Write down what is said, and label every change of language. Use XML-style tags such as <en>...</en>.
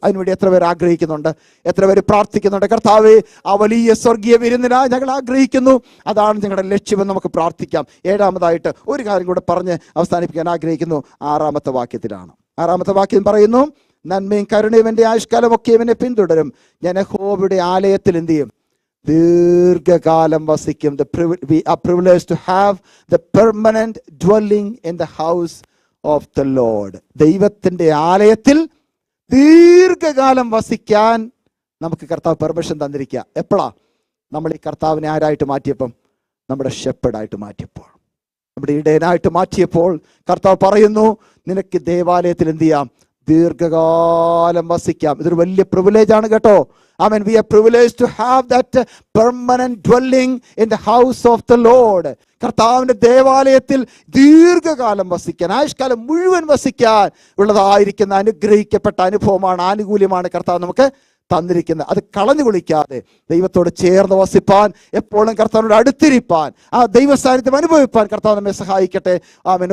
<ml>അതിനുവേണ്ടി എത്ര പേർ ആഗ്രഹിക്കുന്നുണ്ട്? എത്ര പേര് പ്രാർത്ഥിക്കുന്നുണ്ട്? കർത്താവേ, ആ വലിയ സ്വർഗീയ വിരുന്നിനായി ഞങ്ങൾ ആഗ്രഹിക്കുന്നു, അതാണ് ഞങ്ങളുടെ ലക്ഷ്യമെന്ന് നമുക്ക് പ്രാർത്ഥിക്കാം. ഏഴാമതായിട്ട് ഒരു കാര്യം കൂടെ പറഞ്ഞ് അവസാനിപ്പിക്കാൻ ആഗ്രഹിക്കുന്നു. ആറാമത്തെ വാക്യത്തിലാണ്. ആറാമത്തെ വാക്യം പറയുന്നു, നന്മയും കരുണയും എൻ്റെ ആയുഷ്കാലമൊക്കെ ഇവനെ പിന്തുടരും. ഞാൻ യഹോവയുടെ ആലയത്തിൽ എന്ത് ചെയ്യും? ദീർഘകാലം വസിക്കും.</ml> <en>We are privileged to have the permanent dwelling in the house of the Lord.</en> <ml>ദൈവത്തിൻ്റെ ആലയത്തിൽ ദീർഘകാലം വസിക്കാൻ നമുക്ക് കർത്താവ് പെർമിഷൻ തന്നിരിക്കുക. എപ്പോഴാ? നമ്മൾ ഈ കർത്താവിനെ ആരായിട്ട് മാറ്റിയപ്പം? നമ്മുടെ ഷെപ്പേർഡായിട്ട് മാറ്റിയപ്പോൾ, നമ്മുടെ ഇടയനായിട്ട് മാറ്റിയപ്പോൾ കർത്താവ് പറയുന്നു, നിനക്ക് ദേവാലയത്തിൽ എന്ത് ചെയ്യാം? ദീർഘകാലം വസിക്കാം. ഇതൊരു വലിയ പ്രിവിലേജ് ആണ് കേട്ടോ. Amen.</ml> <en>We are privileged to have that permanent dwelling in the house of the Lord.</en> <ml>കർത്താവിൻ്റെ ദേവാലയത്തിൽ ദീർഘകാലം വസിക്കാൻ, ആയുഷ്കാലം മുഴുവൻ വസിക്കാൻ ഉള്ളതായിരിക്കുന്ന അനുഗ്രഹിക്കപ്പെട്ട അനുഭവമാണ്, ആനുകൂല്യമാണ് കർത്താവ് നമുക്ക് തന്നിരിക്കുന്നത്. അത് കളഞ്ഞു കുളിക്കാതെ ദൈവത്തോട് ചേർന്ന് വസിപ്പാൻ, എപ്പോഴും കർത്താവിനോട് അടുത്തിരിപ്പാൻ, ആ ദൈവ സാന്നിധ്യം അനുഭവിപ്പാൻ കർത്താവ് നമ്മെ സഹായിക്കട്ടെ. ആമേൻ.</ml>